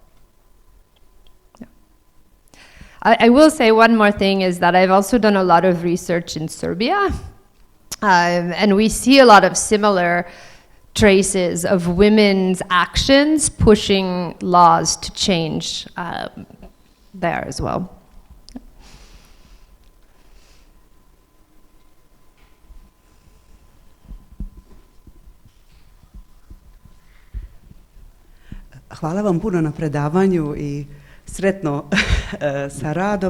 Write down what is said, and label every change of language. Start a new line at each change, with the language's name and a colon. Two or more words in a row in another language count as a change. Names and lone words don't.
English: I will say one more thing is that I've also done a lot of research in Serbia, and we see a lot of similar traces of women's actions pushing laws to change there as well.
Bosnian: Hvala vam puno na predavanju i sretno sa radom.